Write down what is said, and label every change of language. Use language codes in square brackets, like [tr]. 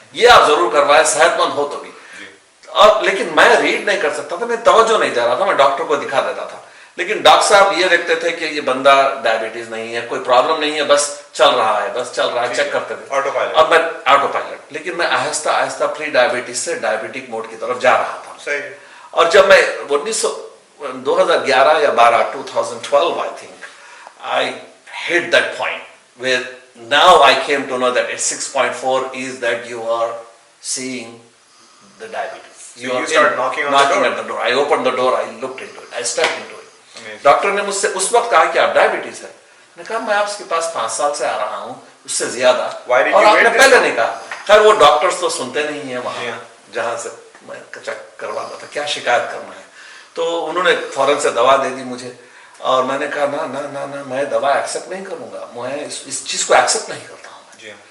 [ur] یہ آپ ضرور کروائیں, صحت مند ہو تو بھی. اور لیکن میں ریڈ نہیں کر سکتا تھا, میں توجہ نہیں دے رہا تھا, میں ڈاکٹر کو دکھا دیتا تھا. لیکن ڈاکٹر صاحب یہ دیکھتے تھے کہ یہ بندہ ڈائبٹیز نہیں ہے, کوئی پرابلم نہیں ہے, بس چل رہا ہے, چیک کرتے تھے. اور میں آٹو پائلٹ, لیکن میں آہستہ آہستہ پری ڈائبٹیز سے ڈائبٹک موڈ کی طرف جا رہا تھا. صحیح. اور جب میں 2011 یا 2012 [en] I think I hit that point where now I came to know that at 6.4 is that you are seeing the diabetes. You start knocking at the door. I opened the door, I looked into it, I stepped into it. [ur] Doctor نے مجھ سے اس وقت کہا کہ آپ diabetes ہے. میں نے کہا میں آپ کے پاس 5 سال سے آ رہا ہوں, اس سے زیادہ, اور آپ نے پہلے نہیں کہا. خیر وہ ڈاکٹرز تو سنتے نہیں ہیں وہاں جہاں سے میں چیک کرواتا تھا, کیا شکایت کرنا ہے. تو انہوں نے فوراً سے دوا دے دی مجھے, اور میں نے کہا نہ میں دوا ایکسیپٹ نہیں کروں گا, میں اس چیز کو ایکسیپٹ نہیں کرتا ہوں.